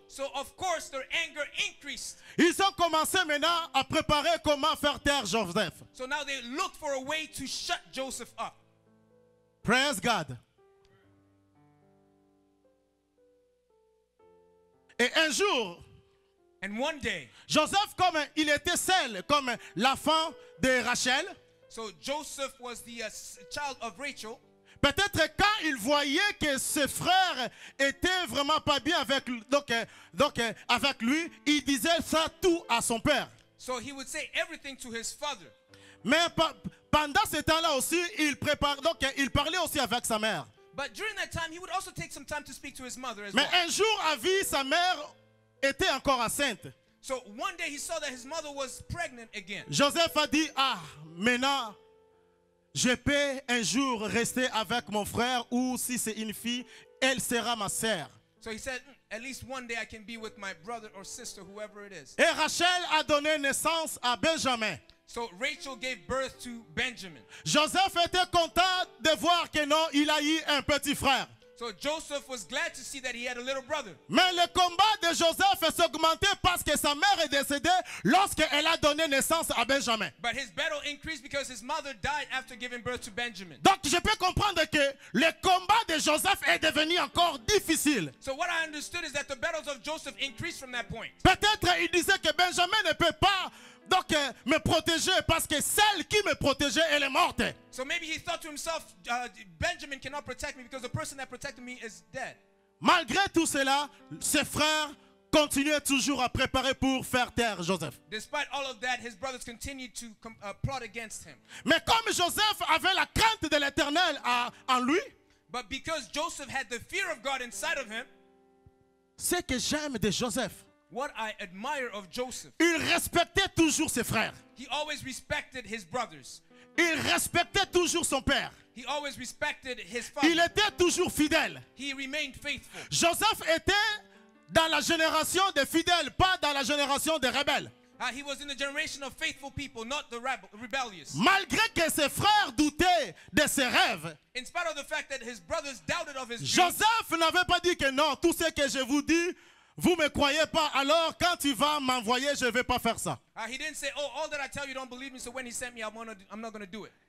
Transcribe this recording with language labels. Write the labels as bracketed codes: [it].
[en] So of course their anger increased. [fr] Ils ont commencé maintenant à préparer comment faire taire Joseph. [en] So now they looked for a way to shut Joseph up. Praise God. [fr] Et un jour, [en] And one day, [fr] Joseph, comme il était seul, comme l'enfant de Rachel, [en] so Joseph was the child of Rachel. [fr] peut-être quand il voyait que ses frères étaient vraiment pas bien avec, avec lui, il disait ça tout à son père. [en] So he would say everything to his father. [fr] Mais pendant ce temps-là aussi, il parlait aussi avec sa mère. [en] But during that time, he would also take some time to speak to his mother as [fr] Mais [en] well. [fr] un jour, à vie, sa mère était encore enceinte. [en] So one day he saw that his mother was pregnant again. [fr] Joseph a dit, maintenant, je peux un jour rester avec mon frère ou si c'est une fille, elle sera ma sœur. [en] So he said, at least one day I can be with my brother or sister, whoever it is. [fr] Et Rachel a donné naissance à Benjamin. [en] So Rachel gave birth to Benjamin. [fr] Joseph était content de voir que non, il a eu un petit frère. [en] So Joseph was glad to see that he had a little brother. [fr] Mais le combat de Joseph s'augmentait parce que sa mère est décédée lorsqu'elle a donné naissance à Benjamin. [en] But his battle increased because his mother died after giving birth to Benjamin. [fr] Donc je peux comprendre que le combat de Joseph est devenu encore difficile. [en] So what I understood is that the battles of Joseph increased from that point. [fr] Peut-être il disait que Benjamin ne peut pas donc me protéger parce que celle qui me protégeait, elle est morte. [en] So maybe he thought to himself, Benjamin cannot protect me because the person that protected me is dead. [fr] Malgré tout cela, ses frères continuaient toujours à préparer pour faire taire Joseph. [en] Despite all of that, his brothers continued to plot against him. [fr] Mais comme Joseph avait la crainte de l'Éternel en lui, [en] But because Joseph had the fear of God inside of him, [fr] ce que j'aime de Joseph, [en] what I admire of Joseph, [fr] il respectait toujours ses frères. [en] he always respected his brothers. [fr] Il respectait toujours son père. [en] He always respected his [fr] Il [en] father. [fr] était toujours fidèle. [en] He remained faithful. [fr] Joseph était dans la génération des fidèles, pas dans la génération des rebelles. [en] He was in the generation of faithful people, not the rebellious. [fr] Malgré que ses frères doutaient de ses rêves, [en] In spite of the fact that his brothers doubted of his dreams, [fr] Joseph n'avait pas dit que non, tout ce que je vous dis, vous ne me croyez pas, alors quand tu vas m'envoyer, je ne vais pas faire ça. [en] he didn't say, oh, all that I tell you don't believe me, so when he sent me, I'm not going to do it.